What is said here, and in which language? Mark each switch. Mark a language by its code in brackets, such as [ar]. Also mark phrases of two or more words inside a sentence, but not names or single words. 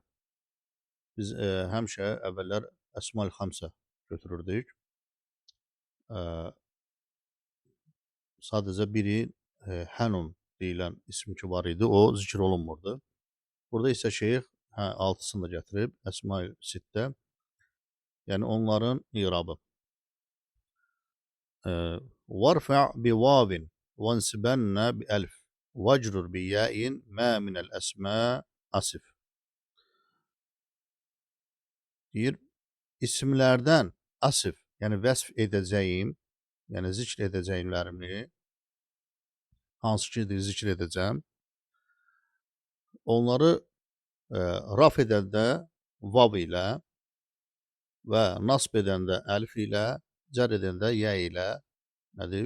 [az] Biz həmişə əvvəllər [ar] الأسماء الخمسة [az] götürürdük. Sadəcə biri hənun deyilən ism ki var idi, o zikr olunmurdu. Burada isə şeyx altısını da gətirib, [ar] الأسماء الستة. [az] Yəni onların i'rabı. [ar] وارفع بواو وانصبن بالألف واجرر بياء ما من الأسما أصف. [az] Deyir, isimlərdən asif, yəni vəsf edəcəyim, yəni zikr edəcəyimlərimi, hansı ki zikr edəcəm, onları raf edəndə vav ilə və nasb edəndə əlif ilə, cər edəndə yə ilə nədir?